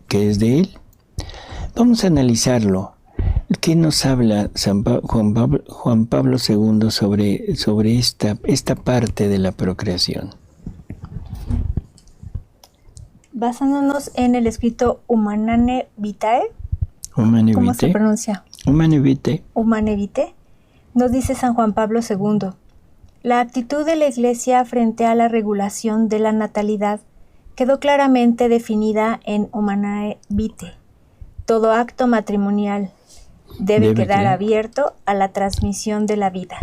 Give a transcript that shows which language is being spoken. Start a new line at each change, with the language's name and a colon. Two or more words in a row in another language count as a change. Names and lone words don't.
Spanish: Que es de él. Vamos a analizarlo. ¿Qué nos habla Juan Pablo II sobre esta parte de la procreación? Basándonos en el escrito Humanane Vitae, Humane ¿cómo Vitae. se pronuncia? Humane Vitae. Humane Vitae, nos dice San Juan Pablo II, la actitud de la Iglesia frente a la regulación de la natalidad quedó claramente definida en Humanae Vitae. Todo acto matrimonial debe quedar abierto a la transmisión de la vida.